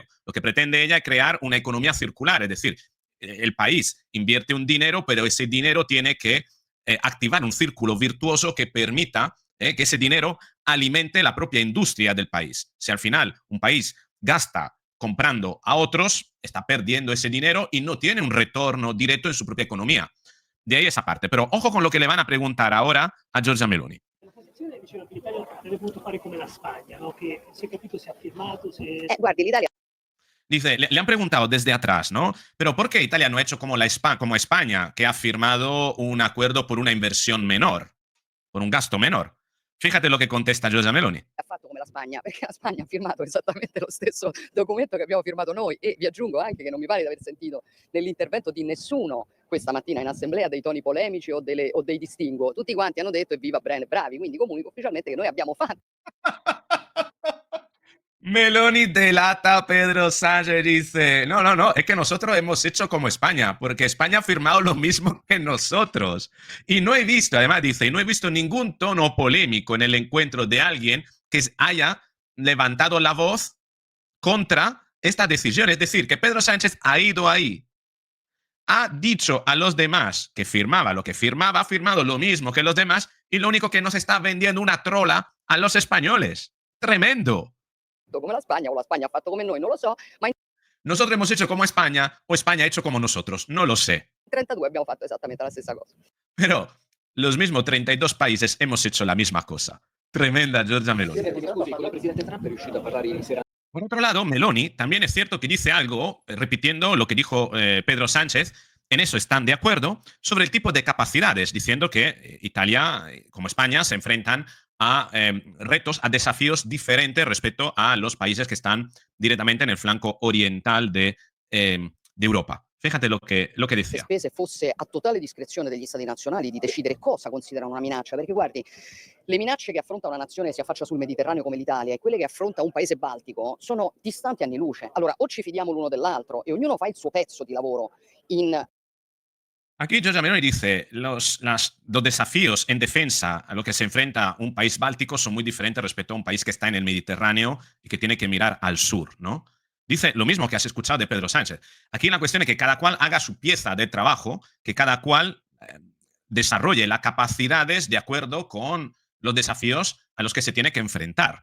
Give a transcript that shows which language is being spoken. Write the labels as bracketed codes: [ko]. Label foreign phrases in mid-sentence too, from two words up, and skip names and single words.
[es] Lo que pretende ella es crear una economía circular, es decir, el país invierte un dinero, pero ese dinero tiene que activar un círculo virtuoso que permita que ese dinero alimente la propia industria del país. Si al final un país gasta comprando a otros, está perdiendo ese dinero y no tiene un retorno directo en su propia economía. De ahí esa parte. Pero ojo con lo que le van a preguntar ahora a Giorgia Meloni. [it] La posizione diceva che l'Italia avrebbe potuto fare come la Spagna, no? Che si è capito, si è firmato, Guardi, l'Italia... [es] Dice, le han preguntado desde atrás, ¿no? Pero ¿por qué Italia no ha hecho como, como España, que ha firmado un acuerdo por una inversión menor, por un gasto menor? Fíjate lo che contesta Giorgia Meloni. [it] Ha fatto come la Spagna, perché la Spagna ha firmato esattamente lo stesso documento che abbiamo firmato noi, e vi aggiungo anche che non mi pare di aver sentito nell'intervento di nessuno questa mattina in assemblea dei toni polemici o dei distinguo. Tutti quanti hanno detto evviva Bren, bravi, quindi comunico ufficialmente che noi abbiamo fatto. [es] Meloni delata a Pedro Sánchez, dice, no, es que nosotros hemos hecho como España, porque España ha firmado lo mismo que nosotros. Y no he visto, además dice, y no he visto ningún tono polémico en el encuentro de alguien que haya levantado la voz contra esta decisión. Es decir, que Pedro Sánchez ha ido ahí, ha dicho a los demás que firmaba lo que firmaba, ha firmado lo mismo que los demás, y lo único que nos está vendiendo una trola a los españoles. Tremendo. [it] Come la Spagna o la Spagna ha fatto come noi, non lo so, ma in [es] Nosotros hemos hecho como España o España ha hecho como nosotros, no lo sé. [it] 32 abbiamo fatto esattamente la stessa cosa. [es] Pero los mismos 32 países hemos hecho la misma cosa. Tremenda Giorgia Meloni. Por otro lado, Meloni también es cierto que dice algo, repitiendo lo que dijo Pedro Sánchez, en eso están de acuerdo, sobre el tipo de capacidades, diciendo que Italia, como España, se enfrentan a retos, a desafíos diferentes respecto a los países que están directamente en el flanco oriental de Europa. Fíjate lo que decía. [it] Le spese fosse a totale discrezione degli stati nazionali di decidere cosa considerano una minaccia, perché guardi, le minacce che affronta una nazione che si affaccia sul Mediterraneo come l'Italia e quelle che affronta un paese baltico sono distanti anni luce. Allora, o ci fidiamo l'uno dell'altro e ognuno fa il suo pezzo di lavoro in... [es] Aquí Giorgia Meloni dice, los desafíos en defensa a lo que se enfrenta un país báltico son muy diferentes respecto a un país que está en el Mediterráneo y que tiene que mirar al sur, ¿no? Dice lo mismo que has escuchado de Pedro Sánchez. Aquí la cuestión es que cada cual haga su pieza de trabajo, que cada cual desarrolle las capacidades de acuerdo con los desafíos a los que se tiene que enfrentar.